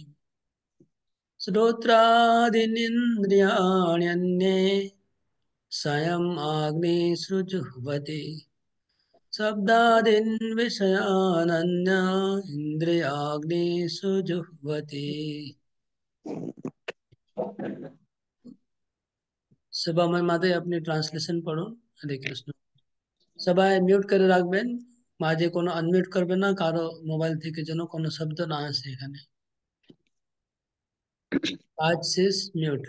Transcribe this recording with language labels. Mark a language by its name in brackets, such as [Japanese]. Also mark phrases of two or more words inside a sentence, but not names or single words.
[Sanskrit] श्रोत्रादीनिन्द्रियाण्यन्ये स्वयम् आग्निषु जुह्वति। शब्दादीन् विषयानन्या इन्द्रियाग्निषु जुह्वति। [Bangla] সবাই মাঝে আপনি ট্রান্সলেশন পড়ুন। [Sanskrit] হরে কৃষ্ণ। [Bangla] সবাই মিউট করে রাখবেন, মাঝে কোনো আনমিউট করবেন না, কারো মোবাইল থেকে যেন কোনো শব্দ না আসে এখানে। কাজ শেষ, মিউট।